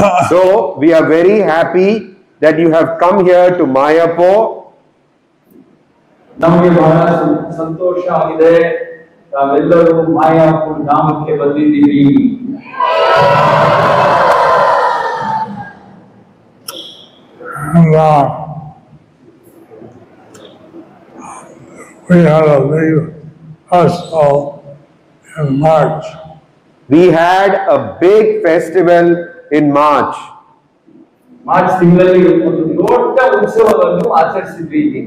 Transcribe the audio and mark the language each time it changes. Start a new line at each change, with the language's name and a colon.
English: So, we are very happy that you have come here to Mayapur.
Kannada: ನಮಗೆ ಬಹಳ ಸಂತೋಷ ಆಗಿದೆ, ತಾವೆಲ್ಲರೂ ಮಾಯಾಪುರ ಧಾಮಕ್ಕೆ ಬಂದಿದ್ದೀವಿ.
English: And we had a big festival in March. We had a big festival in March.
Kannada: March ತಿಂಗಳಲ್ಲಿ ಒಂದು ದೊಡ್ಡ ಉತ್ಸವವನ್ನು ಆಚರಿಸಿದ್ವಿ.